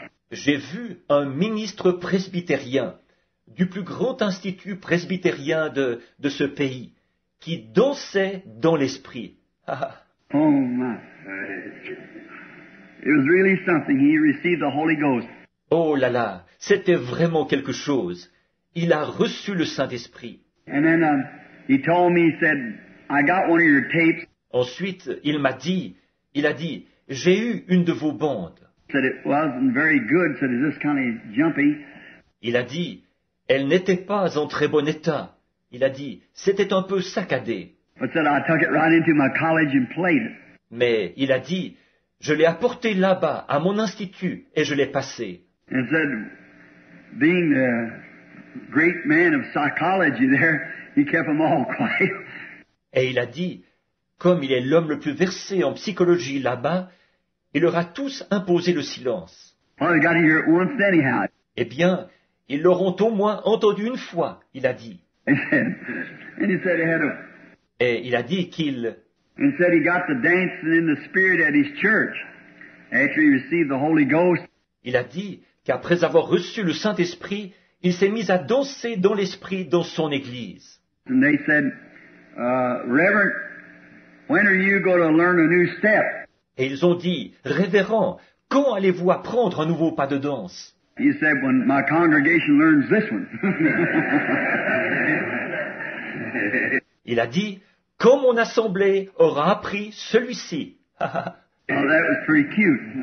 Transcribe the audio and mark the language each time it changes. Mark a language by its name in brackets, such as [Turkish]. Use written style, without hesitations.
[French] J'ai vu un ministre presbytérien du plus grand institut presbytérien de ce pays qui dansait dans l'esprit. [English] Oh my. It was really something. He received the Holy Ghost. [French] Oh là là, c'était vraiment quelque chose. Il a reçu le Saint-Esprit. [English] And then he told me, he said, I got one of your tapes. [French] Ensuite, il a dit, j'ai eu une de vos bandes. [English] He said it wasn't very good. Said it's just kind of jumpy. [French] Il a dit, elle n'était pas en très bon état. Il a dit, c'était un peu saccadé. [English] But said I took it right into my college and played it. [French] Mais il a dit, je l'ai apporté là-bas, à mon institut, et je l'ai passé. [English] And said, being the great man of psychology there, he kept them all quiet. [French] Et il a dit, comme il est l'homme le plus versé en psychologie là-bas, il leur a tous imposé le silence. [English] Well, they got to hear it once anyhow. [French] Eh bien, ils l'auront au moins entendu une fois, il a dit. [English] And he said he had a, [French] Et il a dit qu'il... [English] and said he got to dancing in the Spirit at his church after he received the Holy Ghost. [French] Il a dit qu'après avoir reçu le Saint-Esprit, il s'est mis à danser dans l'esprit dans son église. [English] And they said, Reverend, when are you going to learn a new step? [French] Et ils ont dit, Révérend, quand allez-vous apprendre un nouveau pas de danse? [English] He said, when my congregation learns this one. [French] Il a dit, quand mon assemblée aura appris celui-ci. [English] Well, that was pretty cute.